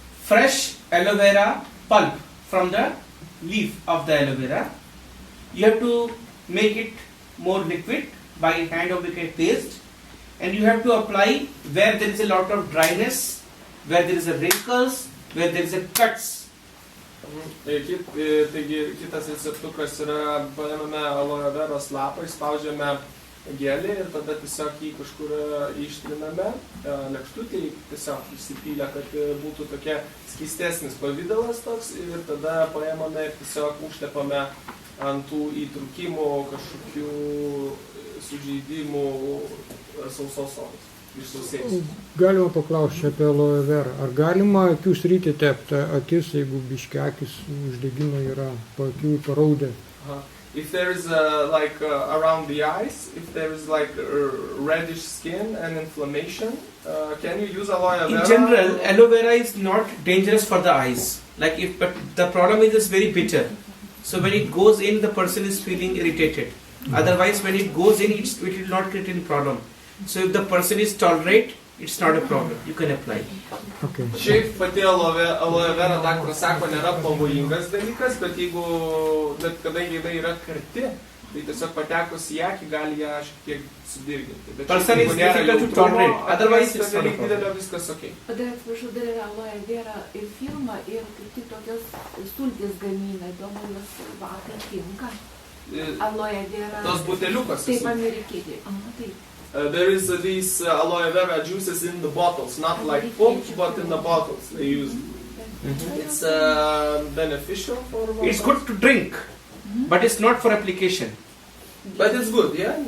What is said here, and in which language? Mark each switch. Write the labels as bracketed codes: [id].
[en] Fresh aloe vera pulp from the leaf of the aloe vera. You have to make it more liquid by hand or make a paste, and you have to apply where there is a lot of dryness, where there is a wrinkles, where there is a cuts. [lt] Taigi kitas receptukas yra, paėmame aloe veros lapą, įspaudžiame gelį ir tada tiesiog jį kažkur ištriname lėkštutį, tiesiog įsipylę, kad būtų tokia skystesnis pavidalas toks, ir tada paėmame ir tiesiog užtepame ant tų įtrūkimų, kažkokių sužeidimų sausos odos. Galima paklausti apie aloe vera. Ar galima akių sritį tepti akis, jeigu biški akis uždegimo yra po akių paraudę? [en] If there is around the eyes, if there is like reddish skin and inflammation, can you use aloe vera? In general, aloe vera is not dangerous for the eyes. But the problem is it's very bitter. So when it goes in, the person is feeling irritated. Otherwise, when it goes in, it will not create any problem. So if the person is tolerate, it's not a problem. You can apply. Okay. [lt] Šiaip pati aloe vera, daktaras sako, nėra pavojingas dalykas, bet kadangi jinai yra karti, tai tiesiog patekus į akį gali ją šiek tiek sudirginti. Bet [en] person is difficult to tolerate. Otherwise, it's not a problem. [lt] Viskas okay. O dar atsiprašau, dar yra aloe vera ir filma, ir kaip tik tokios sultys gamina, įdomu, jos vatai tinka. Aloe vera. Tos buteliukas. Taip, amerikietė. Taip. [en] There is these aloe vera juices in the bottles, not like pulp, but in the bottles they use. It's beneficial for. It's good to drink, but it's not for application. But it's good, yeah?